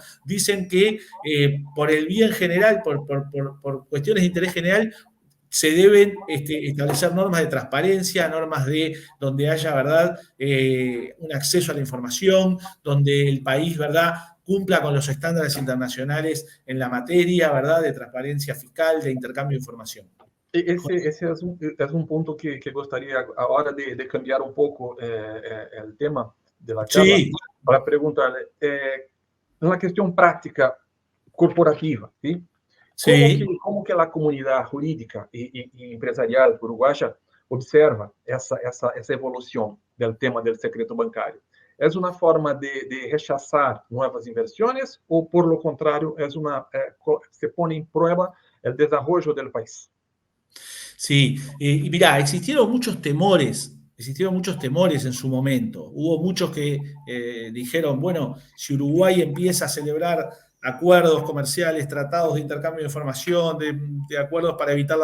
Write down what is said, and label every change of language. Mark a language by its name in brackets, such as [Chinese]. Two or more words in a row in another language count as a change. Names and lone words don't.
[Spanish] Dicen que por el bien general, por cuestiones de interés general, se deben establecer normas de transparencia, normas donde haya, ¿verdad?, un acceso a la información, donde el país, ¿verdad?, cumpla con los estándares internacionales en la materia, ¿verdad?, de transparencia fiscal, de intercambio de información. [Portuguese] Esse é um ponto que gostaria agora de cambiar um pouco o tema da charla, [Spanish] Sí. [Portuguese] para perguntar-lhe, na questão prática corporativa, ¿sí? [Spanish] Sí. [Portuguese] Como que a comunidade jurídica e empresarial uruguaia observa essa evolução do tema do secreto bancário? É uma forma de rechaçar novas inversões ou, [Spanish] por lo contrário, [Portuguese] se põe em prova o desenvolvimento do país? [Spanish] Sí, y mirá, existieron muchos temores en su momento. Hubo muchos que dijeron, bueno, si Uruguay empieza a celebrar acuerdos comerciales, tratados de intercambio de información, de acuerdos para evitar la